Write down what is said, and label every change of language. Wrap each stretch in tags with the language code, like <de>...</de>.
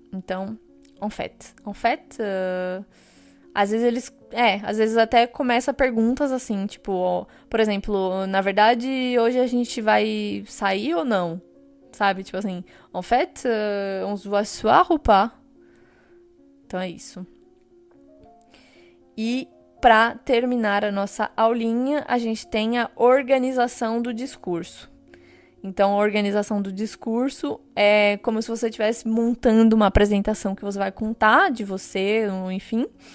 <pt>Então, en fait. En fait, às vezes às vezes até começa perguntas assim, tipo, por exemplo, na verdade, hoje a gente vai sair ou não? Sabe? Tipo assim,</pt> <fr>en fait, on se voit ce soir ou pas?</fr> <pt>Então é isso. E para terminar a nossa aulinha, a gente tem a organização do discurso. Então, a organização do discurso é como se você estivesse montando uma apresentação que você vai contar de você, enfim.</pt>